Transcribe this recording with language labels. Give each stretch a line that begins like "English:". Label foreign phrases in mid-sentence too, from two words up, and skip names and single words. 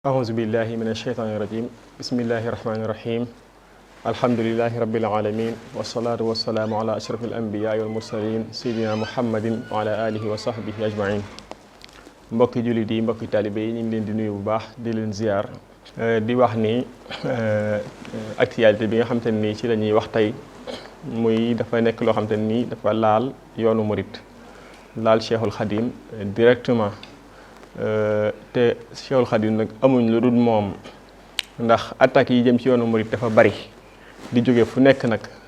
Arabic: أعوذ بالله من الشيطان الرجيم بسم الله الرحمن الرحيم الحمد لله رب العالمين والصلاة والسلام على أشرف الأنبياء والمرسلين سيدنا محمد وعلى آله وصحبه أجمعين
Wolof: mbokki jullit yi mbokki taalibe yi ñu ngi leen di nuyu bu baax di leen ziar di wax ni actualité bi nga xamante ne nii ci la ñuy wax tey muy dafa nekk loo xamante ne nii dafa laal yoonu murit laal Cheikhul Khadim directement te Cheikhul Khadim nag amuñ lu dul moom ndax attaques yi jëm ci yoonu murit dafa bari di jóge fu nekk nag